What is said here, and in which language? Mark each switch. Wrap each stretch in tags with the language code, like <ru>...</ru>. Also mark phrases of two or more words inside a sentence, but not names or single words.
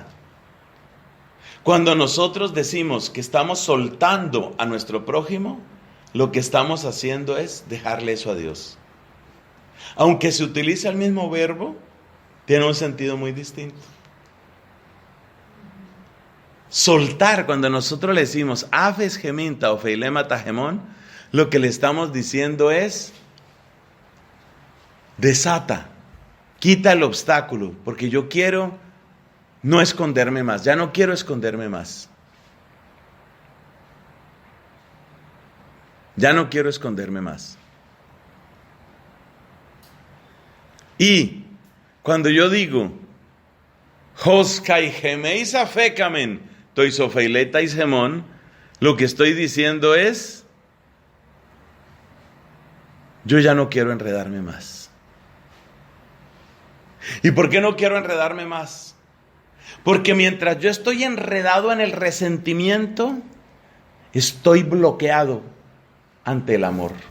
<es>Cuando nosotros decimos que estamos soltando a nuestro prójimo, lo que estamos haciendo es dejarle eso a Dios. Aunque se utiliza el mismo verbo, tiene un sentido muy distinto. Soltar, cuando nosotros le decimos</es> <el>ἄφες ἡμῖν τὰ ὀφειλήματα ἡμῶν,</el> <es>lo que le estamos diciendo es desata, quita el obstáculo, porque yo quiero no esconderme más, ya no quiero esconderme más. Ya no quiero esconderme más. Y cuando yo digo</es> <el>ὡς καὶ ἡμεῖς ἀφήκαμεν τοῖς ὀφειλέταις ἡμῶν,</el> <es>lo que estoy diciendo es yo ya no quiero enredarme más. ¿Y por qué no quiero enredarme más? Porque mientras yo estoy enredado en el resentimiento, estoy bloqueado ante el amor.</es>